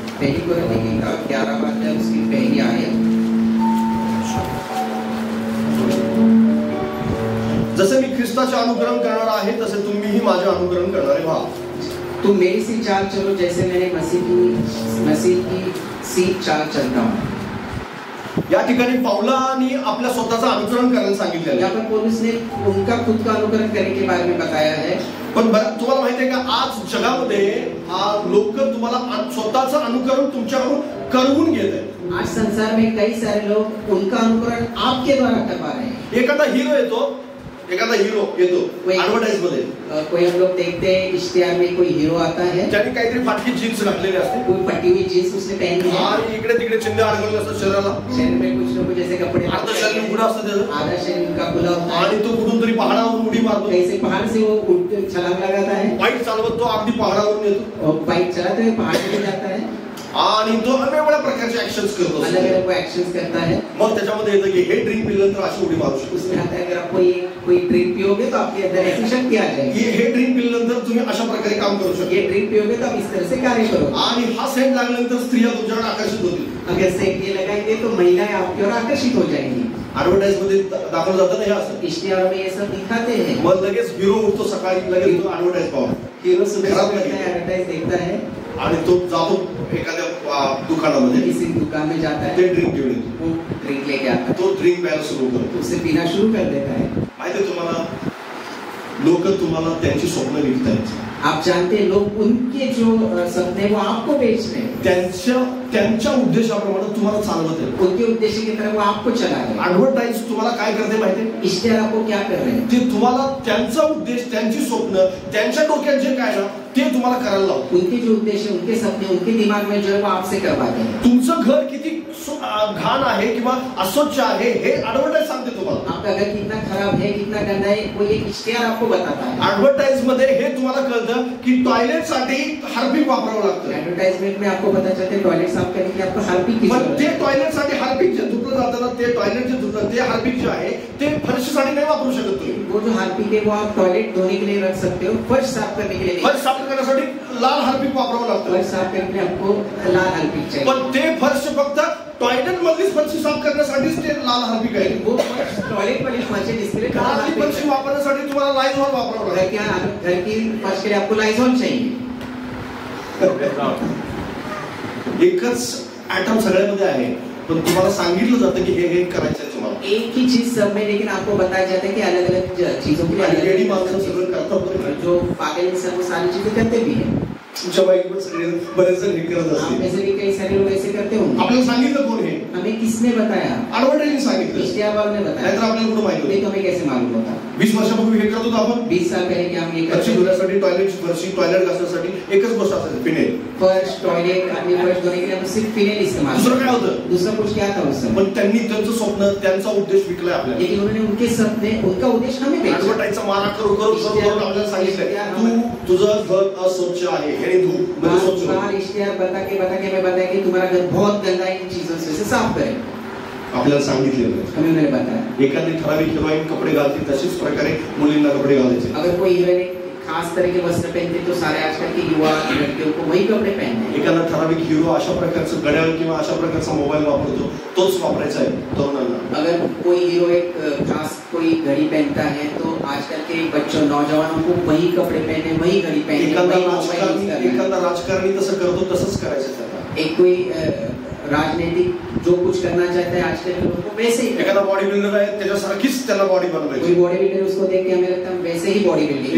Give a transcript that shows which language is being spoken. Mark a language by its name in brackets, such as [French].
[Hindi] पहली कोरिन्थी की 11 उसकी पहली आयत. [Marathi] जसे मी ख्रिस्ताचे अनुकरण करणार आहे तसे तुम्हीही माझे अनुकरण करणारे व्हा. [Hindi] तुम मेरी सी चाल चलो जैसे मैंने मसीह की सी चाल चलता हूँ. [Marathi] या ठिकाणी पौलानी आपल्या स्वतःचं अनुकरण करायला सांगितलेलं आहे. [Hindi] यहाँ पर पौलुस ने उनका खुद का अनुकरण करने के बारे में बताया है. [Marathi] पण तुम्हाला माहिती आहे का आज जगामध्ये लोक तुम्हाला स्वतःचं अनुकरण तुमच्याकडून करवून घेत आहेत. [Hindi] आज संसार में कई सारे लोग उनका अनुकरण आपके द्वारा करवा रहे हैं. [Marathi] एखादा हीरो येतो ऍडव्हर्टाइज मध्ये. [Hindi] कोई हम लोग देखते हैं इश्तिहार में कोई हीरो आता है [Marathi] ज्याने काहीतरी फाटकी जीन्स घातलेली असते, [Hindi] कोई फटी हुई जीन्स उसने पहनी है [Marathi] आणि इकडे तिकडे चिंध्या अडकवलेले असतात शरीराला. [Hindi] शरीर में कुछ लोग जैसे कपडे [Marathi] अर्ध शरीर उघडं असतं त्याचं, [Hindi] आधा शरीर उनका खुला होता है [Marathi] आणि तो कुठून तरी पहाडावरून उडी मारतो. [Hindi] कैसे पहाड़ से वो उठ छलांग लगाता है. [Marathi] बाईक चालवत तो अगदी पहाडावरून येतो [Hindi] और बाइक चलाते हुए पहाड़ पे जाता है [Marathi] आणि तो वेगवेगळ्या प्रकारचे ऍक्शन्स करतो. [Hindi] अलग अलग वो एक्शंस करता है. [Marathi] मग त्याच्यामध्ये येतं की हे ड्रिंक पिल्यानंतर अशी उडी मारू शकतो. [Hindi] उसमें आता है अगर आप कोई ड्रिंक पियोगे तो आपके अंदर ऐसी शक्ति आ जाएगी. [Marathi] हे ड्रिंक पिल्यानंतर तुम्ही अशा प्रकारे काम करू शकता. [Hindi] ये ड्रिंक पियोगे तो आप इस तरह से कार्य करोगे. [Marathi] आणि हा सेंट लागल्यानंतर स्त्रिया तुमच्याकडे आकर्षित होतील. [Hindi] अगर सेंट ये लगाएंगे तो महिलाएं आपकी ओर आकर्षित हो जाएंगी. [Marathi] ऍडव्हर्टाइज मध्ये दाखवलं जातं ना हे असं. [Hindi] इश्तिहारों में ये सब दिखाते हैं. [Marathi] मग लगेच हिरो उठतो सकाळी, लगेच तो ऍडव्हर्टाइज पाहून [Hindi] हीरो सुबह एडवर्टाइज देखता है [Marathi] आणि तो जातो एखाद्या दुकानामध्ये, [Hindi] किसी दुकान में जाता है, [Marathi] ते ड्रिंक घेऊन येतो. [Hindi] वो ड्रिंक लेके आता है, [Marathi] तो ड्रिंक प्यायला सुरू करतो. [Hindi] उसे पीना शुरू कर देता है. [Marathi] माहिती आहे तुम्हाला, लोक तुम्हाला त्यांची स्वप्न विकतायत. [Hindi] आप जानते हैं लोग उनके जो सपने वो आपको बेच रहे हैं. [Marathi] त्यांच्या उद्देशाप्रमाणे तुम्हाला चालवत आहे. [Hindi] उनके उद्देश्य की तरफ वो आपको चला रहे हैं. [Marathi] ऍडव्हर्टाइज तुम्हाला काय करते माहिती आहे? [Hindi] इश्तिहार आपको क्या कर रहे हैं? [Marathi] ते तुम्हाला त्यांचा उद्देश, त्यांची स्वप्न, त्यांच्या डोक्यात जे काय ना ते तुम्हाला करायला लावतो. [Hindi] उनके जो उद्देश्य, उनके सपने, उनके दिमाग में जो है वो आपसे करवाते हैं. [Marathi] तुमचं घर किती घाण आहे किंवा अस्वच्छ आहे हे ऍडव्हर्टाइज सांगते तुम्हाला. [Hindi] आपका घर कितना खराब है, कितना गंदा है, वो एक इश्तिहार आपको बताता है. [Marathi] ऍडव्हर्टाइज मध्ये हे तुम्हाला कळतं की टॉयलेट साठी हार्पिक वापरावं लागतं. [Hindi] एडवर्टाइजमेंट में आपको पता चलता है टॉयलेट साफ करने के लिए आपको हार्पिक की जरूरत है. [Marathi] ते टॉयलेट साठी हार्पिक जे धुतलं जातं ना, ते टॉयलेट जे धुतलं ते हार्पिक जे आहे ते फरशीसाठी नाही वापरू शकत तुम्ही. [Hindi] वो जो हार्पिक है वो आप टॉयलेट धोने के लिए रख सकते हो, फर्श साफ करने के लिए नहीं. [Marathi] फर्श साफ करण्यासाठी लाल हार्पिक वापरावं लागतं. [Hindi] फर्श साफ करने के लिए आपको लाल हार्पिक चाहिए. [Marathi] पण ते फर्श फक्त टॉयलेट मधलीच फरशी साफ करण्यासाठीच ते लाल हार्पिक आहे. [Hindi] वो टॉयलेट वाली फर्श है जिसके लिए लाल [Marathi] घरातली हार्पिक फरशी वापरण्यासाठी तुम्हाला लायझॉल वापरावं लागतं. [Hindi] घर की फर्श के लिए आपको लाइजॉल चाहिए. [Marathi] एकच ऍटम सगळ्यामध्ये आहे, पण तुम्हाला सांगितलं जातं की हे करायचं आहे तुम्हाला. [Hindi] एक ही चीज सब में, लेकिन आपको बताया जाता है कि अलग अलग चीजों के लिए अलग [Marathi] लेडी माणसं सगळं करतात. [Hindi] जो पागल इंसान वो सारी चीजें करते भी है. [Marathi] तुमच्या बाईक पण सगळे बरेच जण हे करत असतील. [Hindi] ऐसे भी कई सारे लोग ऐसे करते होंगे. [Marathi] आपल्याला सांगितलं कोण हे? [Hindi] हमें किसने बताया? [Marathi] ऍडव्हर्टाइजिंग सांगितलं. [Hindi] इश्तिहार वालों ने बताया. [Marathi] नाहीतर आपल्याला कुठं माहिती [Hindi] नहीं तो हमें कैसे मालूम होता? [Marathi] 20 वर्षापूर्वी हे करत होतो आपण. [Hindi] 20 साल पहले क्या हम ये [Marathi] फरशी धुण्यासाठी, टॉयलेटची फरशी, टॉयलेट घासण्यासाठी एकच गोष्ट असायची, फिनेल. [Hindi] फर्श, टॉयलेट, अपने फर्श धोने के लिए हम सिर्फ फिनेल इस्तेमाल. [Marathi] दुसरं काय होतं? [Hindi] दूसरा कुछ क्या था उस समय? [Marathi] पण त्यांनी त्यांचं स्वप्न, त्यांचा उद्देश विकलाय आपल्याला. [Hindi] लेकिन उन्होंने उनके सपने, उनका उद्देश्य हमें बेचा. [Marathi] ऍडव्हर्टाइजचा मारा करून आपल्याला सांगितलंय तू तुझं घर अस्वच्छ आहे हे धू. [Hindi] बाहर इश्तिहार बता के हमें बताया कि तुम्हारा घर बहुत गंदा है, इन चीजों से साफ करें. [Marathi] आपल्याला सांगितलेलं [Hindi] हमें उन्होंने बताया. [Marathi] एखादी ठराविक हिरोईन कपडे घालते तशीच प्रकारे मुलींना कपडे घालायचे. [Hindi] अगर कोई हीरोइन खास तरह के वस्त्र पहनते तो सारे आजकल के युवा लड़कियों को वही कपड़े पहनते हैं. [Marathi] एखादा ठराविक हिरो अशा प्रकारचं घड्याळ किंवा अशा प्रकारचा मोबाईल वापरतो, तोच वापरायचा आहे तरुणांना. [Hindi] अगर कोई हीरो एक खास कोई घड़ी पहनता है तो आजकल के बच्चों, नौजवानों को वही कपड़े पहने, वही घड़ी पहने. [Marathi] एखादा राजकारणी तसं करतो तसंच करायचं. [Hindi] एक कोई राजनीतिक जो कुछ करना चाहता है आजकल के लोगों को वैसे ही. [Marathi] एखादा बॉडी बिल्डर आहे त्याच्यासारखीच त्याला बॉडी बनवायची. [Hindi] कोई बॉडी बिल्डर उसको देख के हमें लगता है वैसे ही बॉडी बिल्डिंग.